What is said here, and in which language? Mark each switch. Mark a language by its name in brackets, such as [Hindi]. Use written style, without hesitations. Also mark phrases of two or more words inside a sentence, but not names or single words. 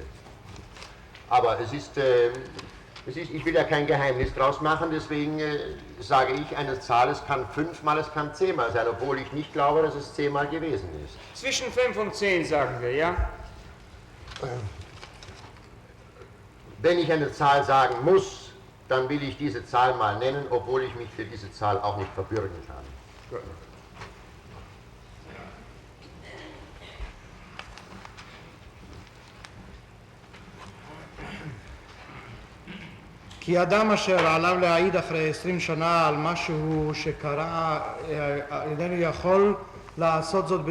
[German] Aber es ist, ich will ja kein Geheimnis draus machen, deswegen sage ich eine Zahl, es kann 5 Mal, es kann 10 Mal sein, obwohl ich nicht glaube, dass es 10 Mal gewesen ist. Zwischen 5 und 10 sagen wir, ja? Wenn ich eine Zahl sagen muss, dann will ich diese Zahl mal nennen, obwohl ich mich für diese Zahl auch nicht verbürgen kann. Gut. [Hebrew] כי אדם אשר עליו להעיד אחרי 20 שנה על משהו שקרה, איננו יכול לעשות זאת